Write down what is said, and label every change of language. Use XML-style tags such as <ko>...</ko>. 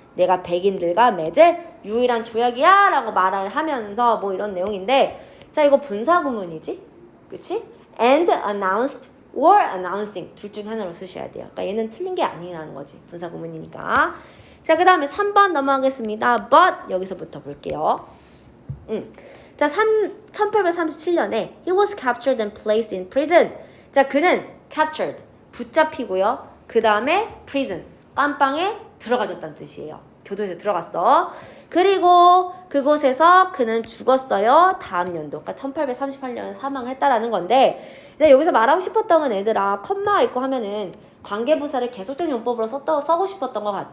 <ko>내가 백인들과 맺을 유일한 조약이야 라고 말을 하면서 뭐 이런 내용인데, 자, 이거 분사구문이지? 그치?</ko> <en>And announced or announcing</en> <ko>둘 중 하나로 쓰셔야 돼요. 그러니까 얘는 틀린 게 아니라는 거지. 분사구문이니까. 자, 그 다음에 3번 넘어가겠습니다. But 여기서부터 볼게요. 자, 1837년에</ko> <en>he was captured and placed in prison.</en> <ko>자, 그는 captured, 붙잡히고요. 그 다음에 prison, 깜빵에 들어가졌다는 뜻이에요. 교도소에 들어갔어. 그리고 그곳에서 그는 죽었어요. 다음 연도, 그러니까 1838년에 사망을 했다라는 건데, 근데 여기서 말하고 싶었던 건 애들아, 컴마가 있고 하면은 관계부사를 계속적 용법으로 써고 싶었던 것 같아.</ko>